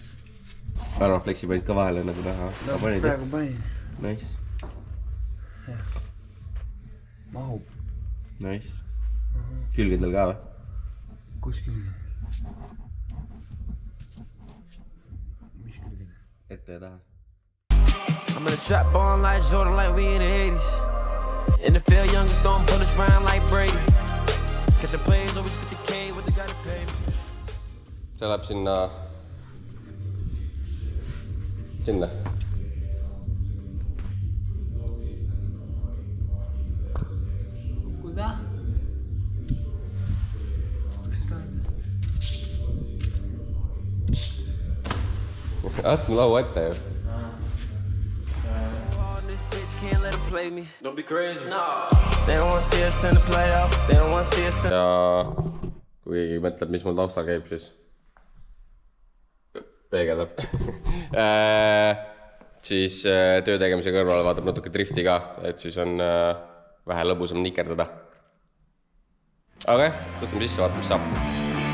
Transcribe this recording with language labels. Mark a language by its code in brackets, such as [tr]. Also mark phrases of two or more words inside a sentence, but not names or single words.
[et] Arva flexi panid ka vahele nagu taha. Praegu panin. Nice. Mahub. Nice. Külgedel ka või? Kus külgedel? Mis külgedel? Ette ja taha. [en] I'm in a trap ball like Jordan, like we in the 80s. In the field, youngest throwing bullets round like Brady. Catching plays, always 50K, what they gotta pay me. [et] See läheb sinna. Kuda? Astme lau ette ju. [en] Can't let them play me. Don't be crazy. No. They don't want to see us in the playoff. They don't want to see us in... [et] Ja kui keegi mõtleb, mis mul taustal käib, siis peegeldab. Siis töö tegemise kõrval vaatab natuke drifti ka, et siis on vähe lõbusam nikerdada. Aga tõstame sisse, vaatame, mis saab.